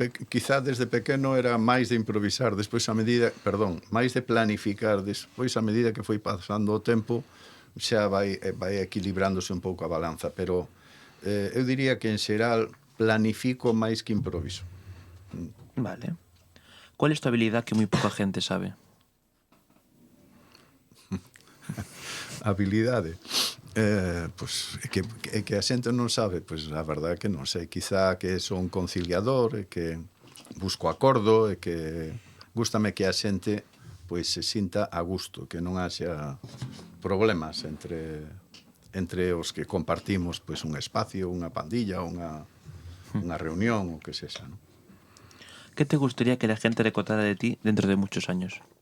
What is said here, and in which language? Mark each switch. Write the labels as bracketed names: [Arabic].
[Galician] Quizá desde pequeno era máis de improvisar, máis de planificar, despois a medida que foi pasando o tempo xa vai equilibrándose un pouco a balanza, pero eu diría que en xeral planifico máis que improviso. Vale. [Spanish] ¿Cuál es tu habilidad que muy poca gente sabe? [Galician] Habilidade? Pois que a xente non sabe, pois a verdade é que non sei, quizá que son conciliador, e que busco acordo, e que gústame que a xente pois se sinta a gusto, que non haxa problemas entre os que compartimos pois un espacio, unha pandilla, unha reunión, o que sexa, non? [Spanish] ¿Qué te gustaría que la gente recordara de ti dentro de muchos años?